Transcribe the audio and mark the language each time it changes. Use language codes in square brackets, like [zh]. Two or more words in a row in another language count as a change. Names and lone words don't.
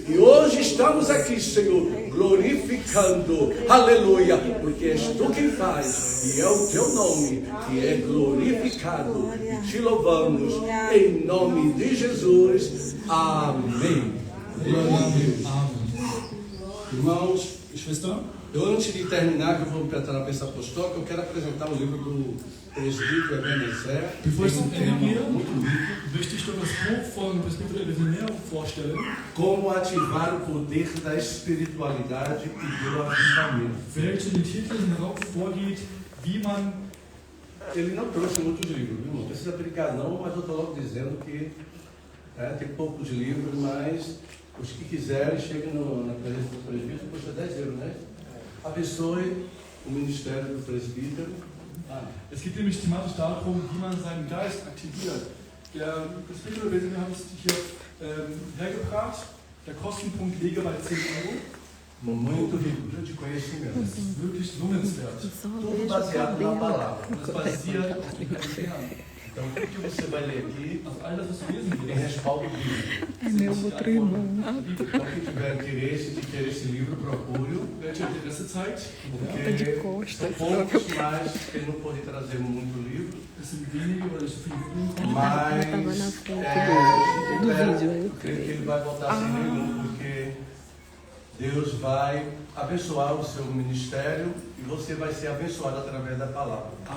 [pt] E hoje estamos aqui, Senhor, glorificando, aleluia, porque és tu quem faz, e é o teu nome que é glorificado, e te louvamos em nome de Jesus. Amém. Glória a Deus. Irmãos, eu antes de terminar, que eu vou para a travessa apostólica, eu quero apresentar o livro do presbítero Ebenezer. [de] Bevor ich zum Ende gehe, möchte ich doch das Buch von Presbítero Ebenezer vorstellen. [pt] Como ativar o poder da espiritualidade e do avivamento. [de] Welche den Titel darauf vorgeht, wie man. [pt] Ele não trouxe muitos livros, viu? Não precisa brigar não, mas eu estou logo dizendo que tem poucos livros, mas os que quiserem, cheguem na presença do presbítero, custa 10 euros, né? Abençoe o ministério do presbítero. [de] Es geht nämlich thematisch darum, wie man seinen Geist aktiviert. Der Presbítero Ebenezer hat es hier hergebracht. Der Kostenpunkt liege bei 10 Euro. [pt] Muito rico de conhecimento. [de] Das ist wirklich lohnenswert. [pt] Tudo baseado na palavra. [de] Das basiert auf den Herrn. [pt] Então, tudo que você vai ler aqui tem respaldo bíblico. É meu outro irmão. Então, quem tiver interesse de ter esse livro, procure-o. Porque poucos mais, ele não pode trazer muito livro. Mas eu creio que ele vai voltar sem nenhum, porque Deus vai abençoar o seu ministério e você vai ser abençoado através da palavra.